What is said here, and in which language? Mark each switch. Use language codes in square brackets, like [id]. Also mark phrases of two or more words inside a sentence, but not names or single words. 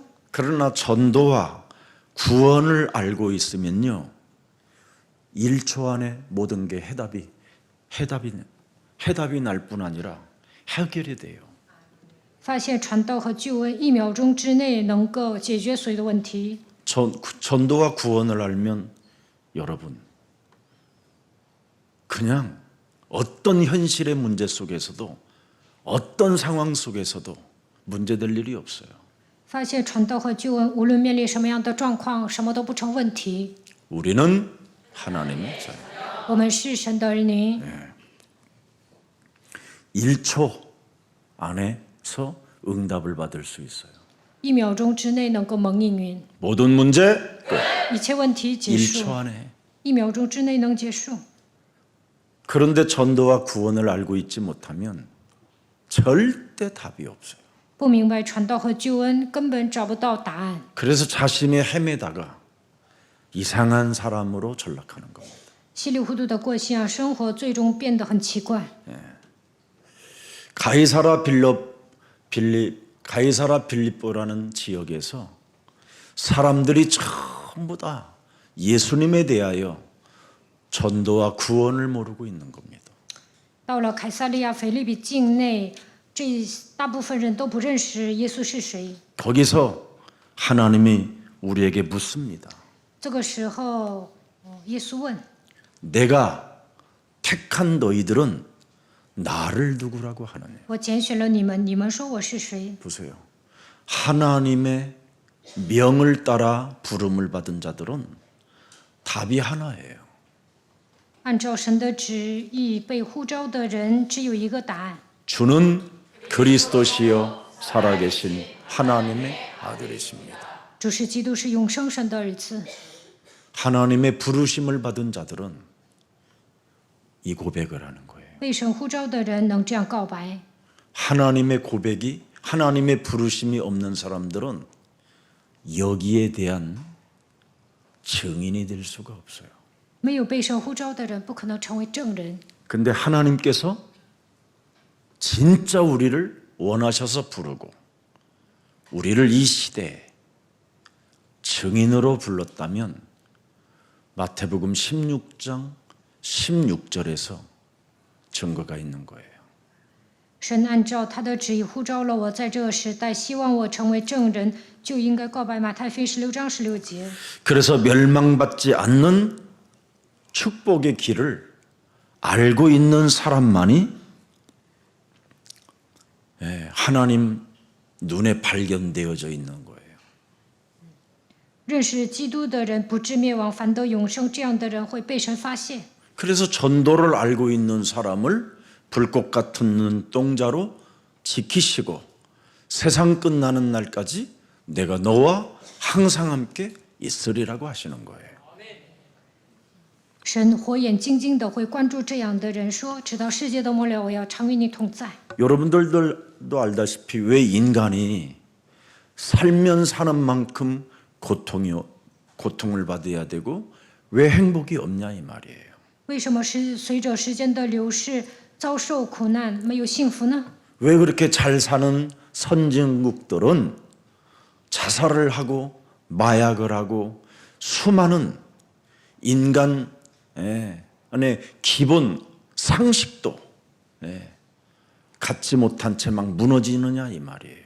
[ko] 그러나 전도와 구원을 알고 있으면요, 1초 안에 모든 게 해답이 날 뿐 아니라 해결이 돼요. [zh] 发现传道和救恩1秒钟之内能够解决所有的问题。 [ko] 전도와 구원을 알면 여러분 그냥 어떤 현실의 문제 속에서도 어떤 상황 속에서도 문제될 일이 없어요. [zh] 发现传道和救恩，无论面临什么样的状况，什么都不成问题。 [ko] 우리는 하나님의 자녀. [zh] 我们是神的儿女， [ko] 1초 안에서 응답을 받을 수 있어요. [zh] 1 秒钟之内能够蒙应允， [ko] 모든 문제 끝. [zh] 一切问题结束， [ko] 1초 안에. [zh] 1 秒钟之内能结束。 [ko] 그런데 전도와 구원을 알고 있지 못하면 절대 답이 없어요. [zh] 不明白传道和救恩，根本找不到答案。 [ko] 그래서 자신이 헤매다가 이상한 사람으로 전락하는 겁니다. [zh] 稀里糊涂的过信仰生活，最终变得很奇怪。 [ko] 가이사라 빌립보라는 지역에서 사람들이 전부 다 예수님에 대하여 전도와 구원을 모르고 있는 겁니다. [zh] 到了凯撒利亚腓立比境内，这大部分人都不认识耶稣是谁。 [ko] 거기서 하나님이 우리에게 묻습니다. [zh] 这个时候，耶稣问 [ko] 내가 택한 너희들은 나를 누구라고 하느냐? [zh] 我拣选了你们，你们说我是谁？ [ko] 보세요. 하나님의 명을 따라 부름을 받은 자들은 답이 하나예요. [zh] 按照神的旨意被呼召的人，只有一个答案： [ko] 주는 그리스도시요 살아계신 하나님의 아들이십니다. [zh] 主是基督，是永生神的儿子。 [ko] 하나님의 부르심을 받은 자들은 이 고백을 하는 거예요. [zh] 被神呼召的人能这样告白。 [ko] 하나님의 고백이 하나님의 부르심이 없는 사람들은 여기에 대한 증인이 될 수가 없어요. [zh] 没有被神呼召的人，不可能成为证人。 [ko] 근데 하나님께서 진짜 우리를 원하셔서 부르고 우리를 이 시대에 증인으로 불렀다면 마태복음 16장 16절에서 증거가 있는 거예요. [zh] 神按照他的旨意呼召了我，在这个时代，希望我成为证人，就应该告白马太福音16章16节。 [ko] 그래서 멸망받지 않는 축복의 길을 알고 있는 사람만이 하나님 눈에 발견되어져 있는 거예요. [zh] 认识基督的人不至灭亡，反得永生，这样的人会被神发现。 [ko] 그래서 전도를 알고 있는 사람을 불꽃 같은 눈동자로 지키시고 세상 끝나는 날까지 내가 너와 항상 함께 있으리라고 하시는 거예요. [zh] 神火眼金睛的会关注这样的人，说：“直到世界的末了，我要常与你同在。” [ko] 여러분들도 알다시피 왜 인간이 살면 사는 만큼 고통을 받아야 되고 왜 행복이 없냐 이 말이에요. [zh] 为什么是随着时间的流逝，遭受苦难，没有幸福呢？ [ko] 왜 그렇게 잘 사는 선진국들은 자살을 하고 마약을 하고 수많은 인간 안에 기본 상식도 갖지 못한 채 막 무너지느냐 이 말이에요.